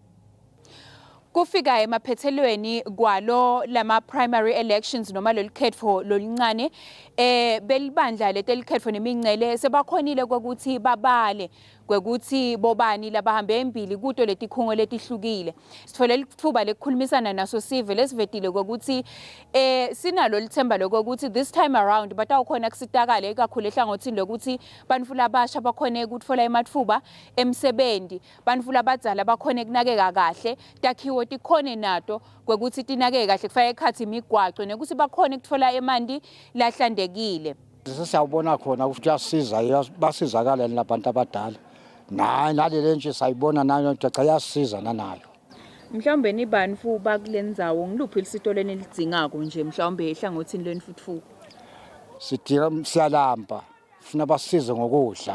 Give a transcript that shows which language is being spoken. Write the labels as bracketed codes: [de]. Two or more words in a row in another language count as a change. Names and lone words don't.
[ss] Kufika emaphethelweni kwalo lama- [en] primary elections [ss] noma lolukhetfo loluncane belibandla letelikhetfo nemincele sebakhonile kwekuthi babale kwekuthi bobani labahambe embili kuto letikhungo letihlukile. Sithole lithuba lekukhulumisana naso sive lesivetile kwekuthi sinalo lithemba lokuthi [en] this time around [ss] batawukhona kusitakale ikakhulu ehlangothini lokuthi bantu labasha bakhone ukutfola ematfuba emsebenzi, bantu labadzala bakhone kunakeka kahle, takhiwo tikhone nato kwekuthi tinakeke kahle kufaka ekhathi imigwaco nekuthi bakhone ukutfola emanti lahlandekile. Sesiyabona khona ukuthi kuyasiza basizakala labantu abadala. Nalele nje sayibona nayo cha yasiza nanayo. Mhlawumbe nibantu bakulendzawo ngiluphi isito lenilidzingako nje mhlawumbe ehlangothini lenifutfuko. Sidinga siyalamba funa basize ngokudla.